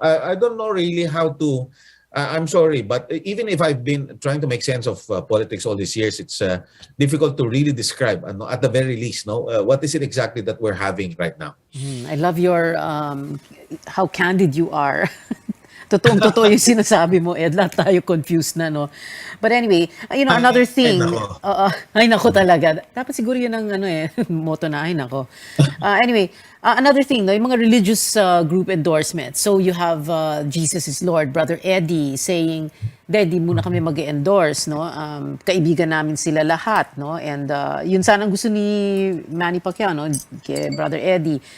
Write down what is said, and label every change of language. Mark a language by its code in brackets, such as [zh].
[en] I don't know really how to. I'm sorry, but even if I've been trying to make sense of politics all these years, it's difficult to really describe. At the very least, what is it exactly that we're having right now? I love your how candid you are. [tl] Totoong-totoo yung sinasabi mo, Ed. Lahat tayo confused na, [en] But anyway, another thing. [tl] Ay, nako talaga. Dapat siguro yun ang motto na, ay, nako. [en] Anyway, another thing, yung mga religious group endorsements. [tl] So you have Jesus is Lord, Brother Eddie, saying, di muna kami mag-endorse, kaibigan namin sila lahat, And yun sanang gusto ni Manny Pacquiao, kay Brother Eddie.